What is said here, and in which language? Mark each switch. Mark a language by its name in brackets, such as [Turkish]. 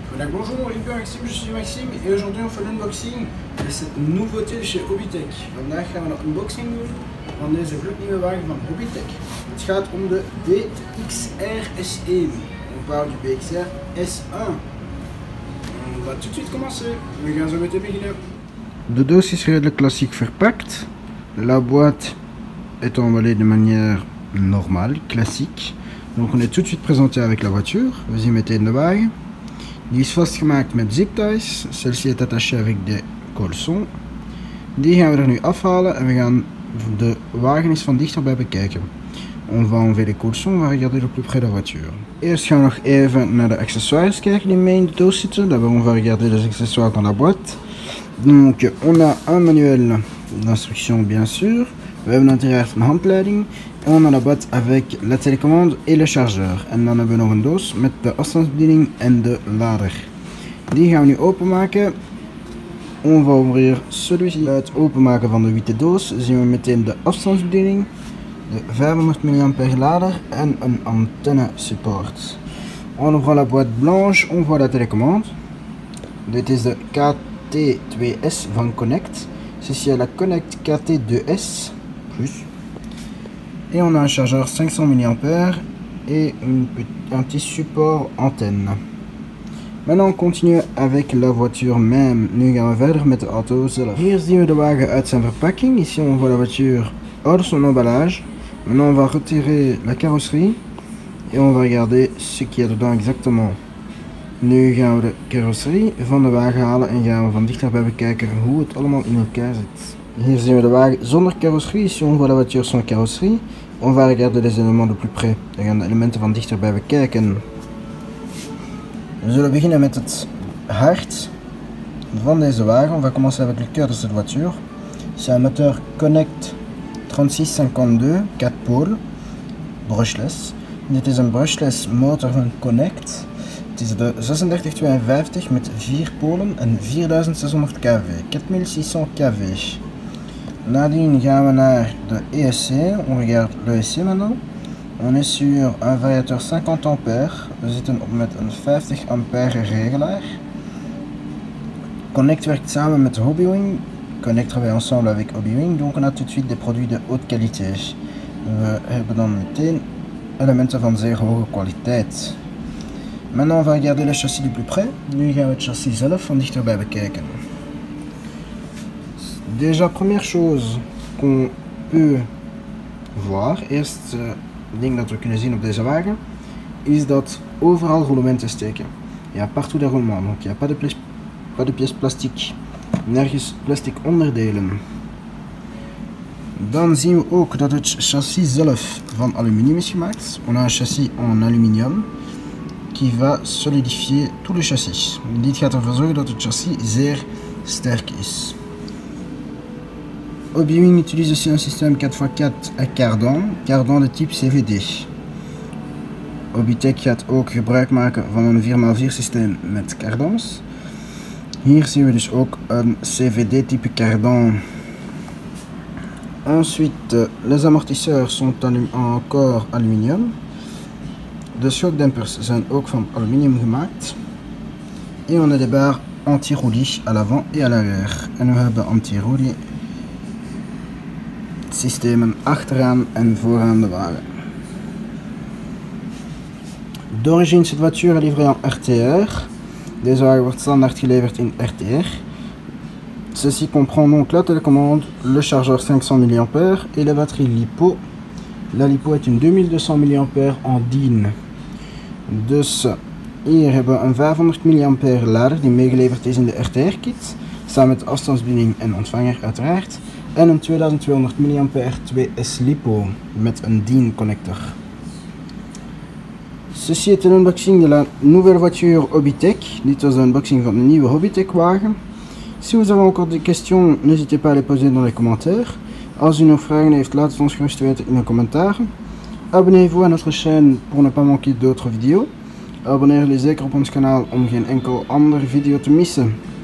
[French] Bonjour, Maxime, je suis Maxime et aujourd'hui on fait l'unboxing de cette nouveauté chez Hobbytech. [Dutch] Vandaag gaan we een unboxing doen van deze gloednieuwe wagen van Hobbytech. Het gaat om de BXR S1. [French] On parle du BXR S1. On va tout de suite commencer. [Dutch] We gaan zo meteen beginnen. De doos is redelijk klassiek verpakt. [French] La boîte est emballée de manière normale, classique. Donc on est tout de suite présenté avec la voiture. [Dutch] We zien meteen de wagen. Die is vastgemaakt met zipties. [French] Celle-ci est attachée avec des colsons. [Dutch] Die gaan we er nu afhalen en we gaan de wagen eens van dichterbij bekijken. [French] On va enlever les colsons, on va regarder de plus près la voiture. [Dutch] Eerst gaan we nog even naar de accessoires kijken die mee in de doos zitten. [French] D'abord on va regarder les accessoires dans la boîte. Donc on a un manuel d'instruction bien sûr. [Dutch] We hebben uiteraard een handleiding. [French] En on a la boîte avec la télécommande et le chargeur. [Dutch] En dan hebben we nog een doos met de afstandsbediening en de lader. Die gaan we nu openmaken. [French] On va ouvrir celui-ci. [Dutch] Bij het openmaken van de witte doos zien we meteen de afstandsbediening, de 500 mAh lader en een antenne support. [French] On ouvre la boîte blanche, on voit la télécommande. [Dutch] Dit is de KT2S van Connect. [French] Ceci est la Connect KT2S Plus. Et on a un chargeur 500 mAh et un petit support antenne. Maintenant on continue avec la voiture même. [Dutch] Nu gaan we verder met de auto zelf. Hier zien we de wagen uit zijn verpakking. [French] Ici on voit la voiture hors son emballage. Maintenant on va retirer la carrosserie et on va regarder ce qu'il y a dedans exactement. [Dutch] Nu gaan we de carrosserie van de wagen halen en gaan we van dichterbij bekijken hoe het allemaal in elkaar zit. Hier zien we de wagen zonder carrosserie. [French] Ici on voit la voiture sans carrosserie. On va regarder les éléments de plus près. [Dutch] We gaan de elementen van dichterbij bekijken. We zullen beginnen met het hart van deze wagen. [French] On va commencer avec le cœur de cette voiture. C'est un moteur Connect 3652 4 pôles brushless. [Dutch] Dit is een brushless motor van Connect. Het is de 3652 met 4 polen en 4600 kV, 4600 kV. Nadien gaan we naar de ESC, [French] on regarde le ESC maintenant. On est sur un variateur 50 A, [Dutch] we zitten met een 50 ampère regelaar. Connect werkt samen met Hobbywing. [French] Connect travaille ensemble avec Hobbywing, donc on a tout de suite des produits de haute qualité. [Dutch] We hebben dan meteen elementen van zeer hoge kwaliteit. [French] Maintenant on va regarder le châssis du plus près. [Dutch] Nu gaan we het châssis zelf van dichterbij bekijken. [French] Déjà première chose qu'on peut voir, [Dutch] eerst ding dat we kunnen zien op deze wagen, is dat overal roulementen steken. [French] Il y a partout des roulements, donc il n'y a pas de pièces plastiques. [Dutch] Nergens plastic onderdelen. Dan zien we ook dat het chassis zelf van aluminium is gemaakt. [French] On a un chassis en aluminium qui va solidifier tout le chassis. [Dutch] Dit gaat ervoor zorgen dat het chassis zeer sterk is. [French] Hobbywing utilise aussi un système 4x4 à cardan de type CVD. [Dutch] Hobbytech gaat ook gebruik maken van een 4x4 systeem met cardans. Hier zien we dus ook een CVD type cardan. [French] Ensuite, les amortisseurs sont encore aluminium. [Dutch] De shockdempers zijn ook van aluminium gemaakt. [French] Et on a des barres anti-roulis à l'avant et à l'arrière. [Dutch] En we hebben anti-roulis systemen achteraan en vooraan de wagen. [French] D'origine, cette voiture est livrée en RTR. [Dutch] Deze wagen wordt standaard geleverd in RTR. [French] Ceci comprend donc la télécommande, le chargeur 500 mAh et la batterie LiPo. La LiPo est une 2200 mAh en DIN. [Dutch] Dus hier hebben we een 500 mAh lader die meegeleverd is in de RTR-kit. Samen met de afstandsbediening en ontvanger uiteraard. En een 2200 mAh 2S LiPo met een DIN connector. [French] Ceci est een unboxing de la nouvelle voiture Hobbytech. [Dutch] Dit was de unboxing van de nieuwe Hobbytech wagen. [French] Si vous avez encore des questions, n'hésitez pas à les poser dans les commentaires. [Dutch] Als u nog vragen heeft, laat het ons gerust weten in de commentaren. [French] Abonnez-vous à notre chaîne pour ne pas manquer d'autres vidéos. [Dutch] Abonneer jullie zeker op ons kanaal om geen enkel andere video te missen.